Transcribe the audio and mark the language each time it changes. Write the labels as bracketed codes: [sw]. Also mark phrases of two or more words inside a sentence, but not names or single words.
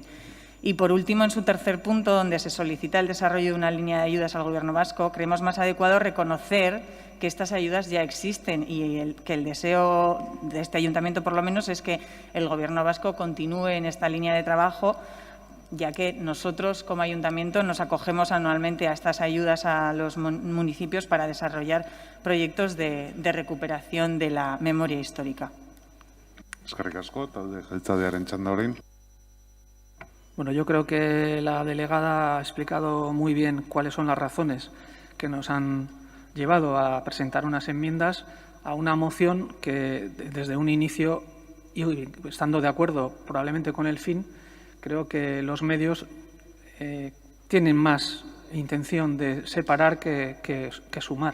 [es] Y, por último, en su tercer punto, donde se solicita el desarrollo de una línea de ayudas al Gobierno vasco, creemos más adecuado reconocer que estas ayudas ya existen y que el deseo de este ayuntamiento, por lo menos, es que el Gobierno vasco continúe en esta línea de trabajo, ya que nosotros, como ayuntamiento, nos acogemos anualmente a estas ayudas a los municipios para desarrollar proyectos de recuperación de la memoria histórica. [eu] Eskerrik asko, talde jeltzalearen txanda orain. [es] Bueno, yo creo que la delegada ha explicado muy bien cuáles son las razones que nos han llevado a presentar unas enmiendas a una moción que, desde un inicio, y estando de acuerdo probablemente con el fin, creo que los medios tienen más intención de separar que sumar.